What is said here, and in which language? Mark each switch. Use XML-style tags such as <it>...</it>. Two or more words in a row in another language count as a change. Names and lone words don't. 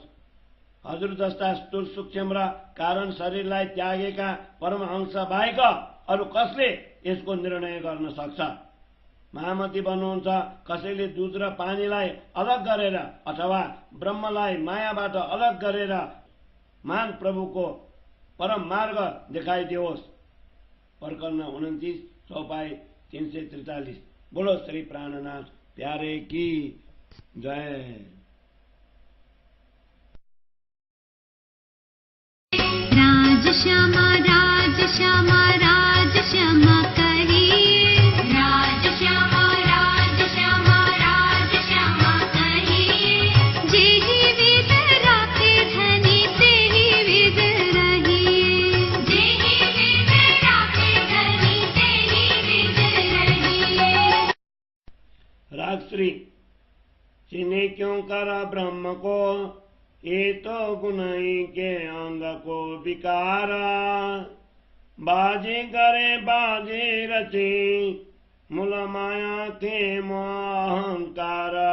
<ne>हजुर जस्ता स्थूल सूक्ष्म र कारण शरीरलाई त्यागेका परमहंस बाहेक अरू कसले यसको निर्णय गर्न सक्छ? महामती भन्नुहुन्छ, कसैले दूध र पानीलाई अलग गरेर अथवा ब्रह्मलाई मायाबाट अलग गरेर महान प्रभुको परम मार्ग देखाइदियोस्। प्रकरण 29 चौपाई 343।</ne> <hi>बोलो श्री प्राणनाथ प्यारे की जय। राज श्यामा राज श्यामा राज श्यामा कहिए, राज श्यामा राज श्यामा राज श्यामा कहिए। जेहि विध राखे धनी तेहि विध रहिए, जेहि विध राखे धनी तेहि विध रहिए। राग श्री चिन्हे क्यों कर ब्रह्म को, ये तो गुणई के अंग को विकारा। बाजे करे बाजे रचे मूल माया के मोहंकार।</hi>